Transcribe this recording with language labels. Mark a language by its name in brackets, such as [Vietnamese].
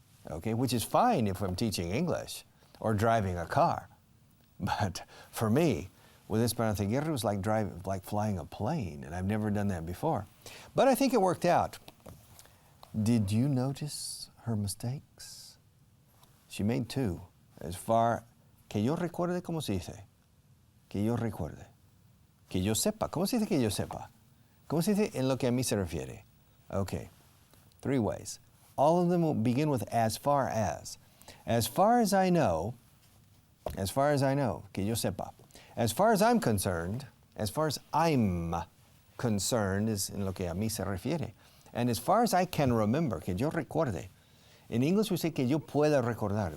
[English] Okay, which is fine if I'm teaching English or driving a car. But for me, with Esperanza Aguirre, it was like flying a plane, and I've never done that before. But I think it worked out. Did you notice her mistakes? She made 2. As far [Spanish] que yo recuerde, ¿cómo se dice? Que yo recuerde. Que yo sepa. ¿Cómo se dice que yo sepa? ¿Cómo se dice en lo que a mí se refiere? [English] Okay, 3 ways. All of them will begin with as far as. As far as I know, [Spanish] que yo sepa. [English] As far as I'm concerned is [Spanish] en lo que a mí se refiere. [English] And as far as I can remember, [Spanish] que yo recuerde. [English] In English we say [Spanish] que yo pueda recordar.